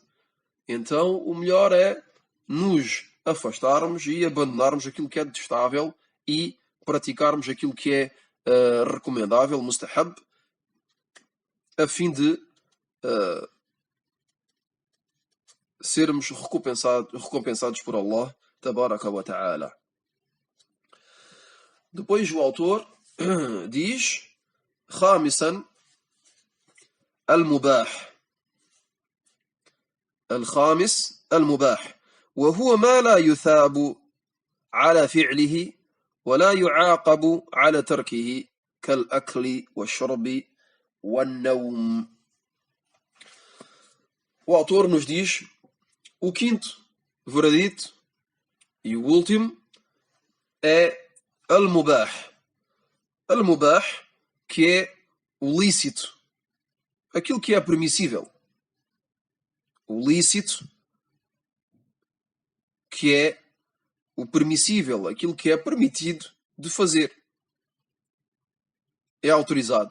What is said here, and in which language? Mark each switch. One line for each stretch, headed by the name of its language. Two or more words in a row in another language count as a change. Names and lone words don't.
Portuguese: Então, o melhor é nos afastarmos e abandonarmos aquilo que é detestável e praticarmos aquilo que é recomendável, mustahab, a fim de sermos recompensados por
Arabic: الله تبارك وتعالى.
Portuguese: Depois o autor diz,
Arabic: خامسا المباح. الخامس المباح وهو ما لا يثاب على فعله ولا يعاقب على تركه كالأكل والشرب والنوم.
Portuguese: O autor nos diz o quinto veredito e o último é al-mubah. Al-mubah, que é o lícito, aquilo que é permissível. O lícito, que é o permissível, aquilo que é permitido de fazer. É autorizado.